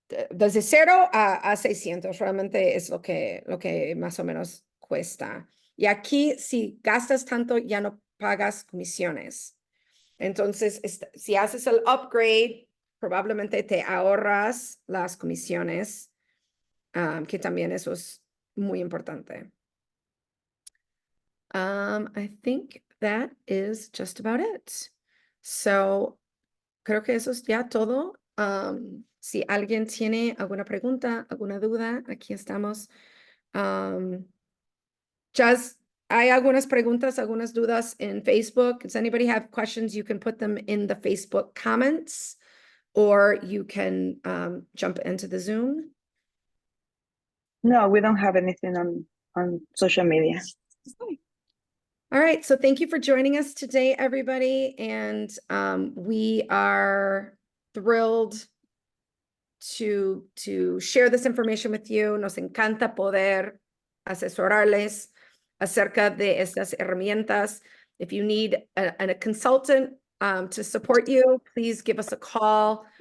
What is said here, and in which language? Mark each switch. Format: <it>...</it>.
<es>Desde 0 a 600, realmente es lo que más o menos cuesta. Y aquí, si gastas tanto, ya no pagas comisiones. Entonces, si haces el upgrade, probablemente te ahorras las comisiones, que también eso es muy importante.</es> <en>I think that is just about it.</en> <es>So, creo que eso es ya todo. Si alguien tiene alguna pregunta, alguna duda, aquí estamos. Just, hay algunas preguntas, algunas dudas</es> <en>in Facebook. Does anybody have questions? You can put them in the Facebook comments, or you can jump into the Zoom. No, we don't have anything on social media. All right, so thank you for joining us today, everybody. And we are thrilled to share this information with you.</en> <es>Nos encanta poder asesorarles acerca de estas herramientas.</es> <en>If you need a consultant to support you, please give us a call.</en>